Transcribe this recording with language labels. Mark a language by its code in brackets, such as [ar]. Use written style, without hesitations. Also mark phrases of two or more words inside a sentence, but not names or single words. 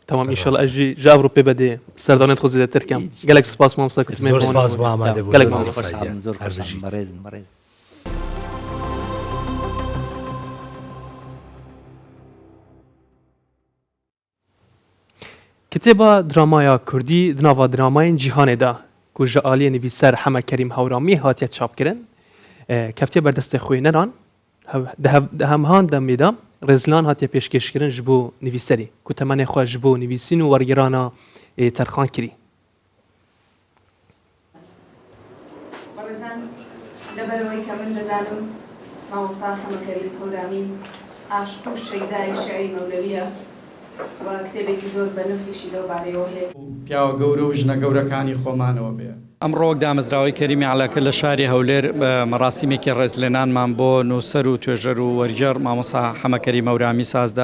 [ku] تەمام ئینشاڵڵا ئەژی ژاڤڕۆ پێ بەدێ سەردانێت خۆزی دەترکەم گەلێک سپاس مامۆستا کوتمێ بەڕێز کتێبە درامایا کوردی دناوا درامایên cîhanê da ku ji aliyê nivîser Heme Kerîm Hewramî hatiye çapkirin keftiye berdestê xwêneran di hemhan demê de rêzilan hatiye pêşkêşkirin ji bo nivîserê ku temenê xwe ji bo nivîsîn û wergirana terxan kirî. [ckb] بەڕێزان لەبەرەوەی کە من دەزانم مامۆستا هەمە کەریم هەورامین عاشق و شەیدای شێعری مەولەویە و کتێبێکی زۆر بە نرخیشی لەوبارەیەوە هەیە. پیاوە گەورە و ژنە گەورەکانی خۆمانەوە بێ. ئەمڕۆ دامەزراوەی کەریمی عەلاکە لە شاری هەولێر مەراسیمێکی ڕێزلێنانمان بۆ نووسەر و توێژەر و وەرجەر مامۆستا حەمەکەری مەورامی سازدا.